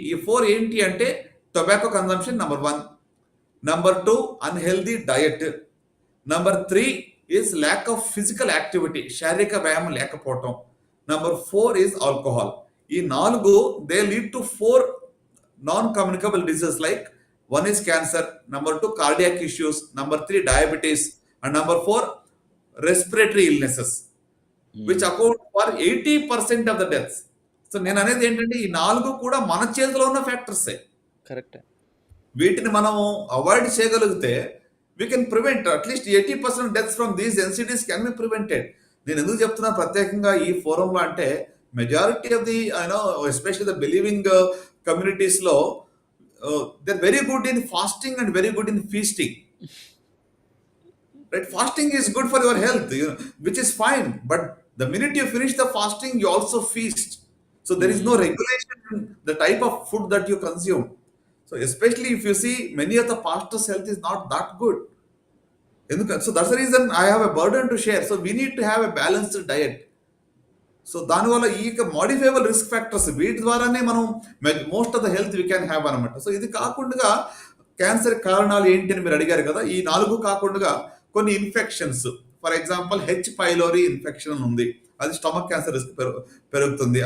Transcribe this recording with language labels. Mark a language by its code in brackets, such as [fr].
[te] ఈ 4 ఏంటి అంటే [en] tobacco consumption number 1, number 2 unhealthy diet, number 3 is lack of physical activity, [te] శారీరక వ్యాయామం లేకపోవటం, [en] Number 4 is alcohol. ఈ 4 they lead to 4 non communicable diseases like 1 is cancer, number 2 cardiac issues, number 3 diabetes, and number 4 respiratory illnesses, which account for 80% of the deaths. [te] So నేను అనేది ఏంటంటే ఈ 4 కూడా మన చేతిలో ఉన్న ఫ్యాక్టర్సే. కరెక్ట్. వీటిని మనం అవాయిడ్ చేయగలిగితే [en] we can prevent at least 80% deaths from these NCDs can be prevented. [te] నేను ఎందుకు చెప్తున్నా ప్రత్యేకంగా ఈ ఫోరంలో అంటే [en] Majority of the especially the believing communities లో they're very good in fasting and very good in feasting. Right? Fasting is good for your health, which is fine. But the minute you finish the fasting, you also feast. So there is no regulation in the type of food that you consume. So especially if you see many of the pastors' health is not that good. So that's the reason I have a burden to share. So we need to have a balanced diet. [te] So దానివల్ల ఈ modifiable risk factors, వీటి ద్వారానే మనం [en] most of the health we can have [te] అనమాట. So ఇది కాకుండా cancer కారణాలు ఏంటి అని మీరు అడిగారు కదా. ఈ 4 కాకుండా కొన్ని infections, for example H pylori infection ఉంది, అది స్టమక్ క్యాన్సర్ రిస్క్ పెరుగుతుంది.